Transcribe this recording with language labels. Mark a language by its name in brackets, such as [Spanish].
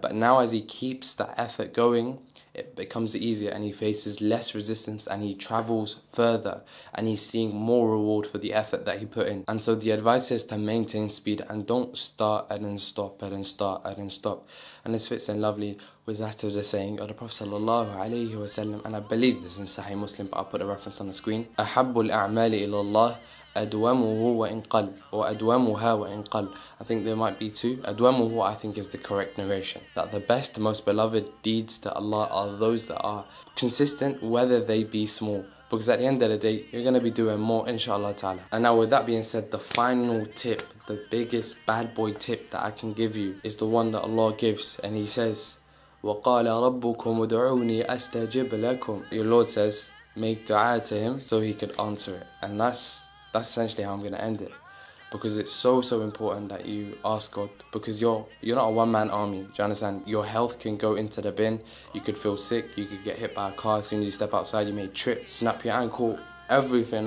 [English] But now as he keeps that effort going, it becomes easier and he faces less resistance and he travels further and he's seeing more reward for the effort that he put in. And so the advice is to maintain speed and don't start and then stop and then start and then stop. And this fits in lovely with that of the saying of the Prophet sallallahu alaihi wasallam, and I believe this in Sahih Muslim, but I'll put a reference on the screen. [Arabic] أحب الأعمال إلى الله أدومه وإن قل, or أدومها وإن قل. [English] I think there might be two. أدومه, I think, is the correct narration. That the best, the most beloved deeds to Allah are those that are consistent, whether they be small. Because at the end of the day, you're going to be doing more, inshallah ta'ala. And now with that being said, the final tip, the biggest bad boy tip that I can give you is the one that Allah gives. [Arabic] And He says, وَقَالَ رَبُّكُمُ ادْعُونِي أَسْتَجِبْ لَكُمْ. [English] Your Lord says, make dua to Him so He could answer it. And that's essentially how I'm going to end it. Because it's so important that you ask God, because you're not a one-man army. Do you understand? Your health can go into the bin. You could feel sick. You could get hit by a car as soon as you step outside. You may trip, snap your ankle, everything.